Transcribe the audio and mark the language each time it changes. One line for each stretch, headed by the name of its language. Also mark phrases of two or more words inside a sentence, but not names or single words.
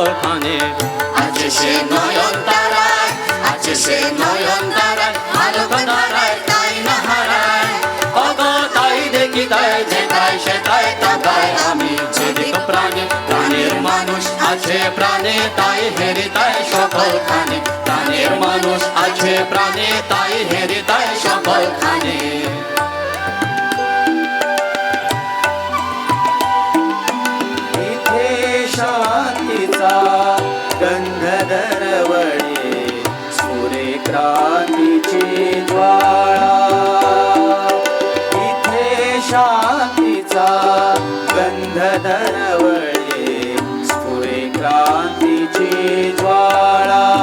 Bangla: খানে আছে সে নয়ন তারায় আছে সে নয়ন তারায় আলোক নারায় তাই না হারায় অগ তাই দেখি তাই যে তাই সে তাই তাকায় আমি যেদিক প্রাণে প্রাণের মানুষ আছে প্রাণে তাই হেরে তাই সকল খানে প্রাণের মানুষ আছে প্রাণে তাই হেরে তাই সকল খানে
Marathi: इथे शांतीचा गंध दरवळे सूर्यक्रांतीची ज्वाळा इथे शांतीचा गंध दरवळे सूर्यक्रांतीची ज्वाळा